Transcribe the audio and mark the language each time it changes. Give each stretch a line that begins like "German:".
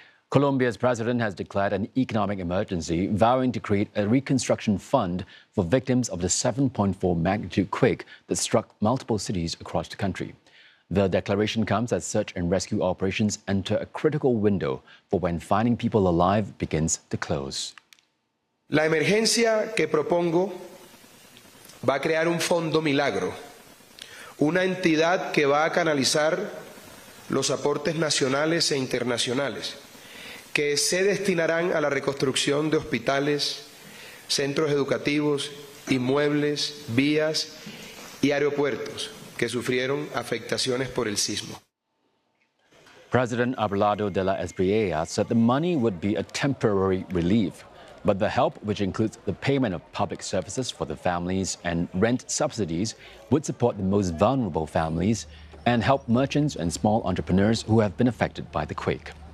English: Colombia's president has declared an economic emergency, vowing to create a reconstruction fund for victims of the 7.4 magnitude quake that struck multiple cities across the country. The declaration comes as search and rescue operations enter a critical window for when finding people alive begins to close.
Spanish: La emergencia que propongo va a crear un fondo milagro, una entidad que va a canalizar los aportes nacionales e internacionales que se destinarán a la reconstrucción de hospitales, centros educativos, inmuebles, vías y aeropuertos que sufrieron afectaciones por el sismo.
English: President Abelardo de la Espriella said the money would be a temporary relief, but the help, which includes the payment of public services for the families and rent subsidies, would support the most vulnerable families and help merchants and small entrepreneurs who have been affected by the quake.